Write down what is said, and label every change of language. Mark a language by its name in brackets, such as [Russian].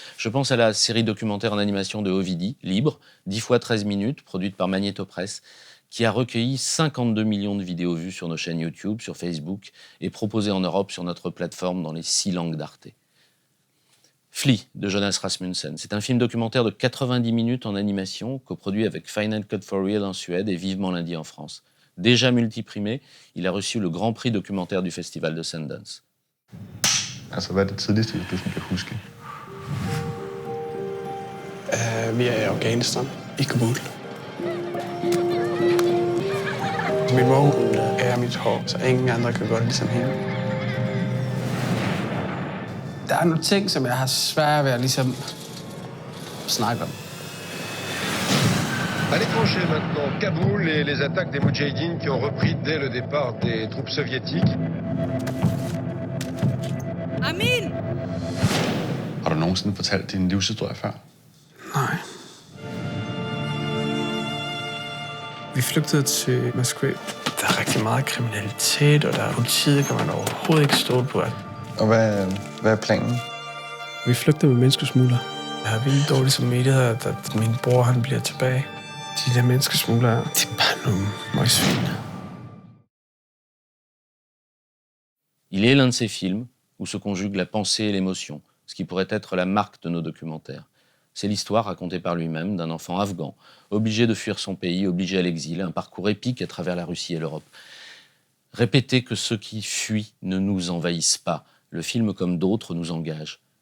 [French] Je pense à la série documentaire en animation de Ovidie, Libre, 10 fois 13 minutes, produite par Magnétopresse, qui a recueilli 52 millions de vidéos vues sur nos chaînes YouTube, sur Facebook, et proposées en Europe sur notre plateforme dans les 6 langues d'Arte. Flea, de Jonas Rasmussen. C'est un film documentaire de 90 minutes en animation, coproduit avec Final Cut for Real en Suède et Vivement lundi en France. Déjà multiprimé, il a reçu le Grand Prix documentaire du Festival de Sundance. [Danish] Altså, hvad er det tidligste, du sådan kan huske? Vi er i Afghanistan, i Kabul. Min mor er mit hår, så ingen andre kan gøre det ligesom hende. Der er nogle ting, som jeg har svært ved at ligesom snakke om. [French] À l'étranger maintenant, Kaboul et les attaques des Moudjahidines qui ont repris dès le départ des troupes soviétiques. [Danish] Amin! Har du nogensinde fortalt din livshistorie før? Nej. Vi flygtede til Moskva. Der er rigtig meget kriminalitet, og der er politiet, kan man overhovedet ikke stole på. Og hvad er planen? Vi flygter med menneskesmugler. Jeg har vildt dårligt samvittighed, at min bror han bliver tilbage. De der menneskesmuglere, de er bare nogle møgsvin. [French] Il est l'un de ces films où se conjuguent la pensée et l'émotion, ce qui pourrait être la marque de nos documentaires. C'est l'histoire racontée par lui-même d'un enfant afghan, obligé de fuir son pays, obligé à l'exil, un parcours épique à travers la Russie et l'Europe. Répéter que ceux qui fuient ne nous envahissent pas, le film comme d'autres nous engage.